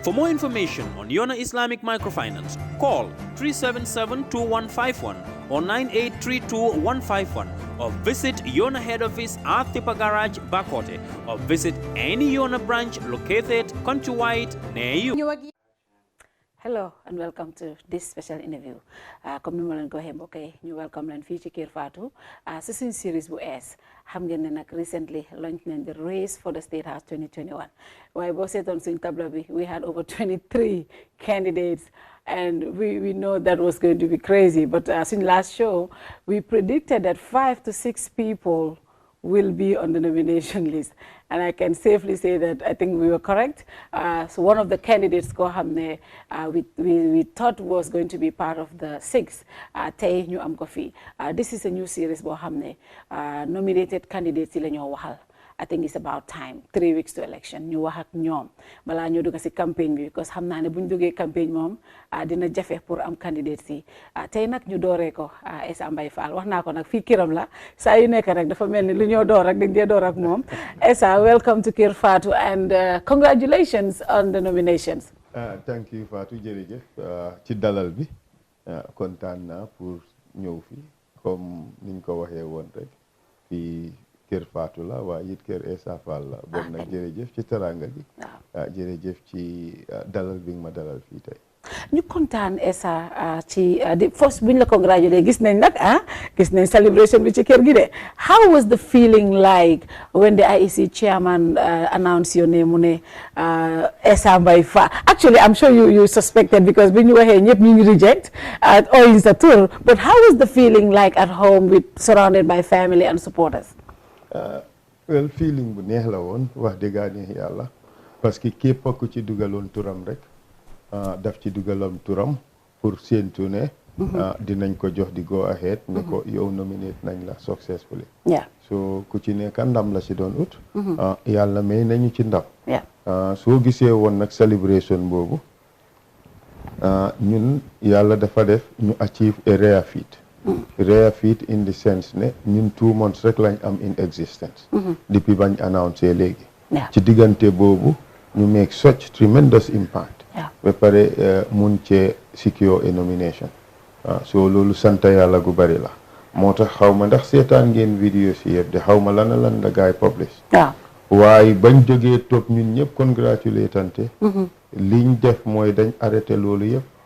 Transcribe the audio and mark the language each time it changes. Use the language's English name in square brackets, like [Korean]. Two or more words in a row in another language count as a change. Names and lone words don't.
[English] For more information on Yona Islamic Microfinance, call 377-2151 or 9832-151 or visit Yona Head Office at Thipa Garage, Bakote, or visit any Yona branch located countrywide near you. Hello and welcome to this special interview. [Wolof] Comme ni ma leen ko waxee mbokk yi ñu welcome leen fii ci Kër Fatou si suñ series bu ees xam ngeen ne nag [English] recently launch nañ the race for the State House 2021 [Wolof] waaye boo seetoon suñ tableau bi [English] we had over 23 candidates and we know that was going to be crazy, but since last show we predicted that 5 to 6 people will be on the nomination list, and I can safely say that I think we were correct. So one of the candidates we thought was going to be part of the 6 [Wolof] tey ñu am ko fii. [English] This is a new series [Wolof] boo xam ne [English] nominated candidates [Wolof] yi la ñoo waxal. [English] I think it's about time 3 weeks to election [Wolof] ñu wax ak ñoom balaa ñoo dugg si campagne bi because xam naa ne bu ñu duggee campagne moom dina jafe pour am candidates yi tey nag ñu dooree ko Essa Mbye Faal wax naa ko nag fii kiram la saa yu nekk rek dafa mel ni lu ñoo door rek dañ dee door ak moom Essa, [English] welcome to Kër Fatou and congratulations on the nominations. Thank you [Wolof] Fatou, jërëjëf ci dalal bi kontaan naa pour ñëw fi comme niñ ko waxee woon rek fii Kër Fatou la waaye it Kër Essa Faal la bon nag jërëjëf ci teranga gi jërëjëf ci dalal bi nga ma dalal fii tey ñu kontaan Essa ci first bu ñu la congratulé gis nañ nag gis nañ celebration bi ci kër gi de [English] how was the feeling like when the IEC chairman announced your name [Wolof] mu ne Essa Mbye Faal? [English] Actually I'm sure you suspected because [Wolof] bi ñu waxee ñëpp ñu ngi [English] reject all is a tour, but how was the feeling like at home with surrounded by family and supporters? [Wolof] Well, feeling bu neex la woon wax dëgg neex yàlla parce que képp ku ci dugaloon turam rek daf ci dugaloon turam pour séentu ne dinañ ko jox di [English] go ahead [Wolof] ne ko yow nominate nañ la successfully so ku ci nekk ndam la ci doon ut yàlla may nañu ci ndam soo gisee woon nag celebration boobu ñun yàlla dafa def ñu [English] achieve a rare feat. Rare feat in the sense [Wolof] ne ñun 2 months rek lañ am [English] in existence [Wolof] depuis bañ annoncé léegi ci diggante boobu ñu [English] make such tremendous impact [Wolof] ba pare mun cee [English] secure a nomination [Wolof] so loolu sant yàlla gu bari la moo tax xaw ma ndax seetaan ngeen vidéo si yëpp de xaw ma lan la gaay publish waaye bañ jógee topp ñun ñëpp congratulate liñ def mooy dañ arrêté loolu yëpp